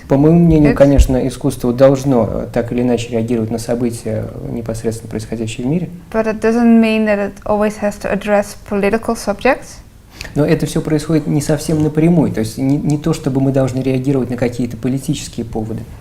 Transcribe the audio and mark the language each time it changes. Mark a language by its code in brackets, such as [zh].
[ru] По моему мнению, конечно, искусство должно так или иначе реагировать на события, непосредственно происходящие в мире. [en] But it doesn't mean that it always has to address political subjects. [ru] Но это все происходит не совсем напрямую, то есть не то, чтобы мы должны реагировать на какие-то политические поводы.